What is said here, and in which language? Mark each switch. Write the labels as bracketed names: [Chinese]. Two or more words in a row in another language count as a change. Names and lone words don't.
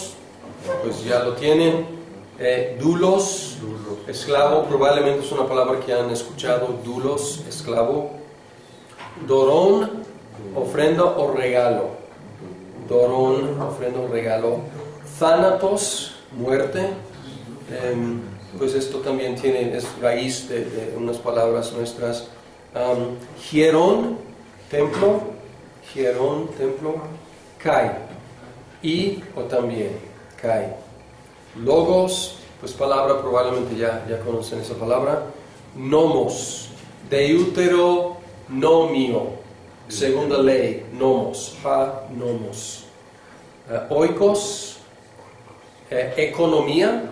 [Spanish] Apóstolos, pues ya lo tienen. Dulos, esclavo, probablemente es una palabra que han escuchado, dulos, esclavo. Dorón, ofrenda o regalo. Dorón, ofrenda o regalo. Thanatos, muerte. Pues esto también tiene, es raíz de unas palabras nuestras. Hierón, templo. Hierón, templo. Kai. Y o también. Kai. Logos, pues palabra, probablemente ya conocen esa palabra. Nomos. Deuteronomio. Segunda ley. Nomos. Ha, nomos. Oikos. Economía.